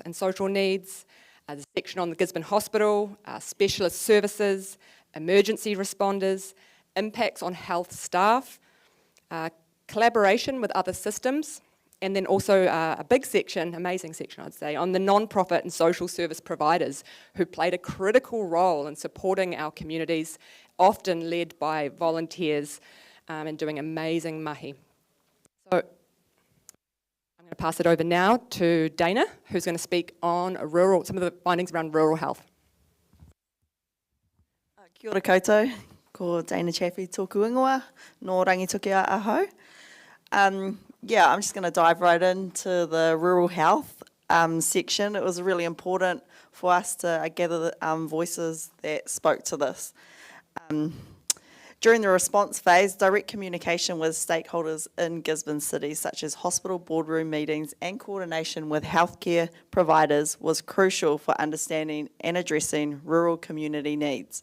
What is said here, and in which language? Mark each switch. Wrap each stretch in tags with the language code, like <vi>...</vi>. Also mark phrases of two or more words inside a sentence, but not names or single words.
<en>and social needs, the section on the Gisborne Hospital, specialist services, emergency responders, impacts on health staff, collaboration with other systems, and then also a big section, amazing section I'd say, on the non-profit and social service providers who played a critical role in supporting our communities, often led by volunteers and doing amazing mahi. So I'm going to pass it over now to Dana, who's going to speak on some of the findings around rural health.</en> <mi>Kia ora koutou, ko Dana Chaffee tōku ingoa, no rangituki a aho.</mi> <en>Yeah, I'm just going to dive right into the rural health section. It was really important for us to gather the voices that spoke to this. During the response phase, direct communication with stakeholders in Gisborne City, such as hospital boardroom meetings and coordination with healthcare providers, was crucial for understanding and addressing rural community needs.</en>